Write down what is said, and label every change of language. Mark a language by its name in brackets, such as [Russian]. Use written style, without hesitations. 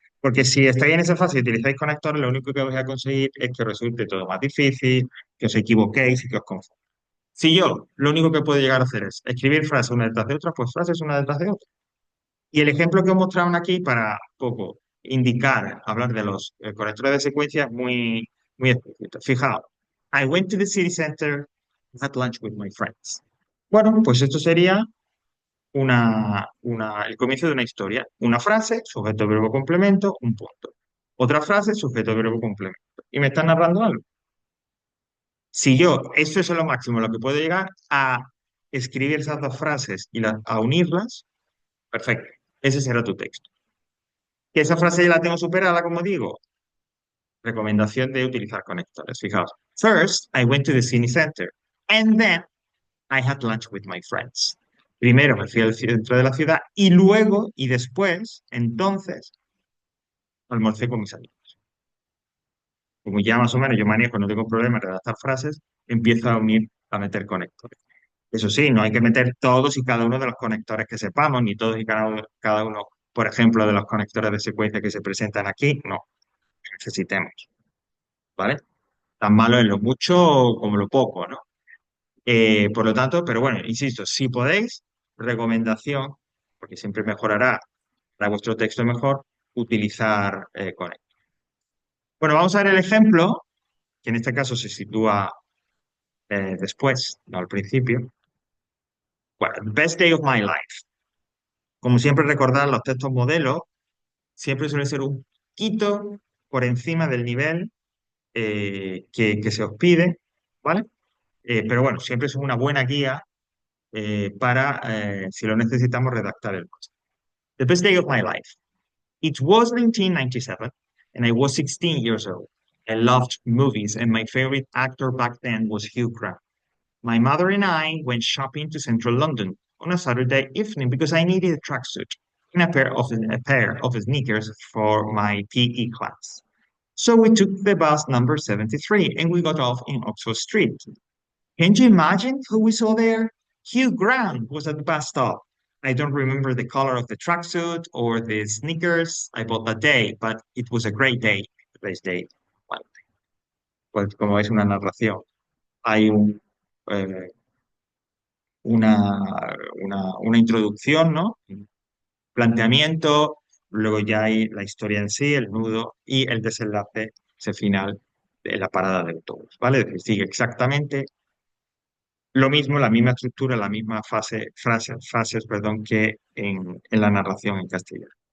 [Spanish] Porque si estáis en esa fase y utilizáis conectores, lo único que vais a conseguir es que resulte todo más difícil, que os equivoquéis y que os confundáis. Si yo lo único que puedo llegar a hacer es escribir frases una detrás de otra, pues frases una detrás de otra. Y el ejemplo que os mostraron aquí para poco indicar, hablar de los conectores de secuencia es muy, muy explícito. [English] Fijaos, I went to the city center, had lunch with my friends. [Spanish] Bueno, pues esto sería el comienzo de una historia. Una frase, sujeto, verbo, complemento, un punto. Otra frase, sujeto, verbo, complemento. Y me está narrando algo. Si yo, esto es lo máximo, lo que puedo llegar a escribir esas dos frases y a unirlas, perfecto. Ese será tu texto. Que esa frase ya la tengo superada, como digo. Recomendación de utilizar conectores. Fijaos. [English] First, I went to the city center. And then I had lunch with my friends. [Spanish] Primero me fui al centro de la ciudad y luego, y después, entonces, almorcé con mis amigos. Como ya más o menos yo manejo, no tengo problema en redactar frases, empiezo a unir, a meter conectores. Eso sí, no hay que meter todos y cada uno de los conectores que sepamos, ni todos y cada uno, por ejemplo, de los conectores de secuencia que se presentan aquí, no, necesitemos, ¿vale? Tan malo en lo mucho como lo poco, ¿no? Por lo tanto, pero bueno, insisto, si podéis, recomendación, porque siempre mejorará para vuestro texto mejor, utilizar Connect. Bueno, vamos a ver el ejemplo, que en este caso se sitúa después, no al principio. [English] Bueno, the best day of my life. [Spanish] Como siempre recordar, los textos modelos siempre suelen ser un poquito por encima del nivel que se os pide, ¿vale? Pero bueno, siempre es una buena guía para, si lo necesitamos, redactar el post. [English] The best day of my life. It was 1997 and I was 16 years old. I loved movies and my favorite actor back then was Hugh Grant. My mother and I went shopping to central London on a Saturday evening because I needed a tracksuit and a pair of sneakers for my PE class. So we took the bus number 73 and we got off in Oxford Street. Can you imagine who we saw there? Hugh Grant was at the bus stop. I don't remember the color of the tracksuit or the sneakers I bought that day, but it was a great day, the best day. [Spanish] Bueno, pues como es una narración, hay un, eh, una, una introducción, ¿no? Planteamiento, luego ya hay la historia en sí, el nudo y el desenlace, ese final de la parada del autobús, ¿vale? Es decir, sigue exactamente lo mismo, la misma estructura, la misma frases, perdón, que en la narración en castellano.